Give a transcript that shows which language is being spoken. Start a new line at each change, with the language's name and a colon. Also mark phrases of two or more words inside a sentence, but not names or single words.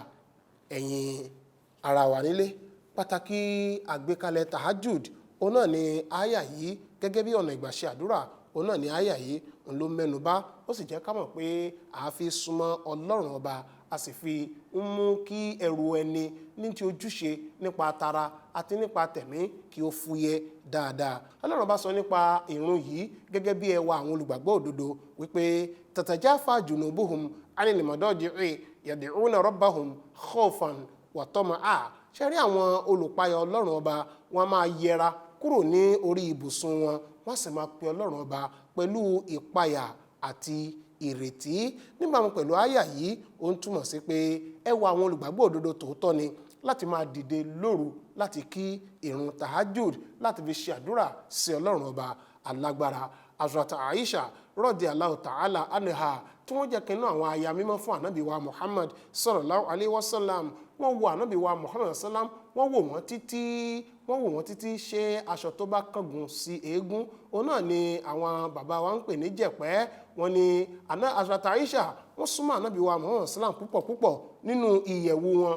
Yoruba: Ẹ̀yin ará wa nílé, pàtàkì àgbékalẹ̀ tahajjud òun náà ni àyà yìí, gẹ́gẹ́ bí ọ̀nà ìgbà ṣe àdúrà, òun náà ni àyà yìí òun ló mẹ́nu bà. Ó sì jẹ́ ká mọ̀ pé a fi súnmọ́ Ọlọ́run ọba, a sì fi ń mú kí ẹrù ẹni ní ti ojúṣe nípa tara àti nípa tẹ̀mí kí ó fúyẹ́ dáadáa. Ọlọ́run ọba sọ nípa ìrun yìí gẹ́gẹ́ bí ẹwà àwọn olùgbàgbọ́ òdodo wípé
Arabic: تتجافى جنوبهم عن المضاجع يدعون ربهم خوفا وطمعا.
Yoruba: Ṣé rí àwọn olùpayà Ọlọ́run ọba, wọn máa yẹra kúrò ní orí ibùsùn wọn, wọ́n sì máa pe Ọlọ́run ọba pẹ̀lú ìpayà àti ìrètí. Níbàámu pẹ̀lú àyà yìí, ó ń túmọ̀ sí pé ẹwà àwọn olùgbàgbọ́ òdodo tòótọ́ ni láti máa dìde lóru láti kí ìrun tahajjud, láti fi ṣe àdúrà sí Ọlọ́run ọba alágbára. Hazrat Aisha
Arabic: رضي الله تعالى عنها
Yoruba: tí wọ́n jẹ́ kínú àwọn aya mímọ́ fún ànábì wa Muhammad
Arabic: صلى الله عليه وسلم.
Yoruba: Wọ́n wo ànábì wa Muhammad sallam, wọ́n wò wọ́n títí ṣe aṣọ tó bá kángun sí eégún. Òun náà ni àwọn bàbá wa ń pè ní jẹ̀pẹ́. Wọ́n ní Hazrat Aisha wọ́n súnmọ́ ànábì wa Muhammad sallam púpọ̀ nínú ìyẹ̀wù wọn.